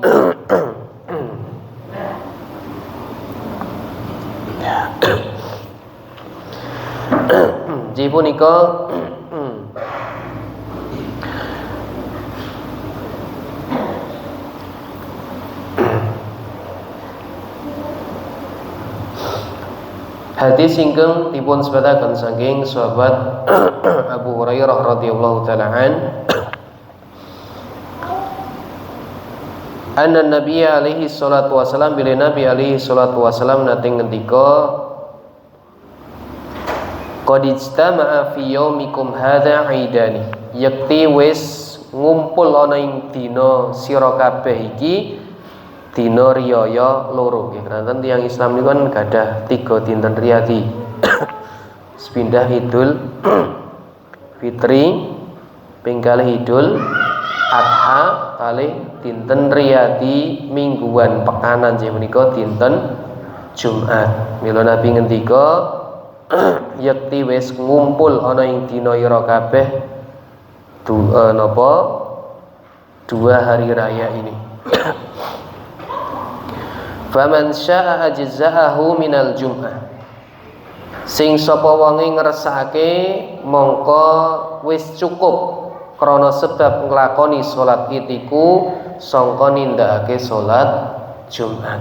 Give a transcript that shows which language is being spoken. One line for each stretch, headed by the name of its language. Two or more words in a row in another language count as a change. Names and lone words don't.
Javanese: Ji punika hadis ingkang dipun sebataken saking sahabat Abu Hurairah
Arabic: رضي الله تعالى عن أن النبي عليه الصلاة والسلام بلى النبي عليه الصلاة والسلام
Javanese: nate ngendika
Arabic: قد اجتمع في يومكم هذا عيدان
Javanese: yakti wis ngumpul ana ing dina sira kabeh iki dina riyaya loro nggih. Kanten tiyang Islam niku kan gadah 3 dinten riyadi. Sepindah Idul Fitri, ping kalih Idul Adha, kalih dinten riyadi mingguan pekanan nggih menika dinten Jumat. Mila Nabi ngendika yakti wis ngumpul ana ing dina ira kabeh napa 2
Indonesian: hari raya ini.
Arabic: فمن شاء أجزأه من الجمعة
Javanese: Sing sapa wonge ngersakake mongko wis cukup krana sebab nglakoni salat Id iku sangka nindakake salat Jumat.